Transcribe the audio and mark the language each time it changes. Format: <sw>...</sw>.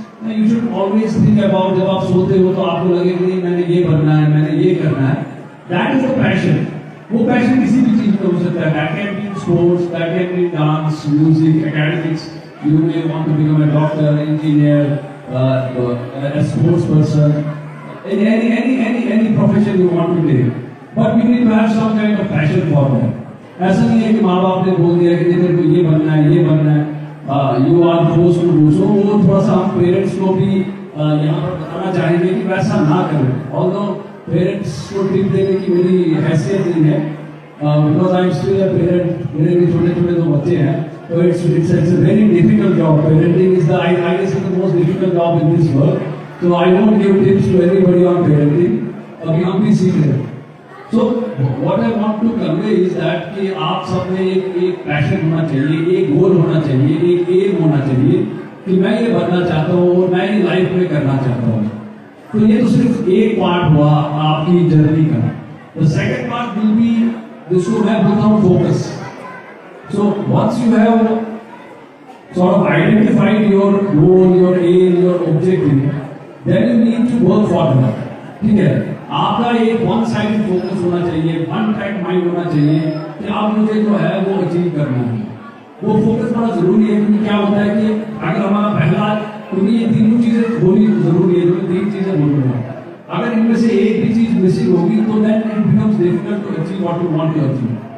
<en>You should always think about,</en> <hi>जब आप सोते हो तो आपको लगे कि मैंने ये बनना है, मैंने ये करना है.</hi> <en>That is the passion.</en> <hi>वो पैशन किसी भी चीज में हो सकता है.</hi> <en>That can be in sports, that can be in dance, music, academics. You may want to become a doctor, engineer, a sports person, any profession you want to take. But you need to have some kind of passion for that.</en> <hi>ऐसा नहीं है कि माँ बाप ने बोल दिया कि तेरे को ये बनना है, ये बनना है.</hi> <en>You are forced to do so.</en> <hi>वो थोड़ा सा हम पेरेंट्स को भी यहाँ पर बताना चाहेंगे कि वैसा ना करें.</hi> <en>Although</en> <hi>पेरेंट्स को टिप देने की मेरी हैसियत नहीं है,</hi> <en>because I am still a parent.</en> <hi>मेरे भी छोटे छोटे 2 बच्चे हैं, तो</hi> <en>It's very difficult job. Parenting is the I guess the most difficult job in this world. So I won't give tips to anybody on parenting.</en> <hi>अभी हम भी सीख रहे हैं.</hi> <en>So what I want to convey is that</en> <hi>कि आप सब में एक पैशन होना चाहिए, एक गोल होना चाहिए, एक एम होना चाहिए कि मैं ये बनना चाहता हूँ और मैं ये लाइफ में करना चाहता हूँ. तो ये तो सिर्फ एक पार्ट हुआ आपकी जर्नी का.</hi> <en>The second part will be</en> <hi>जिसको मैं बोलता हूँ</hi> <en>focus. So once you have sort of identified your goal, your aim, your objective, then you need to work for that.</en> <hi>ठीक है, आपका एक वन साइडेड फोकस होना चाहिए,</hi> <en>one track mind</en> <hi>होना चाहिए कि आप मुझे जो है वो अचीव करना है. वो फोकस बड़ा जरूरी है, क्योंकि क्या होता है कि अगर हमारा पहला, क्योंकि ये तीनों चीजें होनी जरूरी है, जो तीन चीजें बोल रहा हूँ, अगर इनमें से एक भी चीज मिसिंग होगी तो</hi> <en>then it becomes difficult to achieve</en> <hi>what you want to achieve.</hi>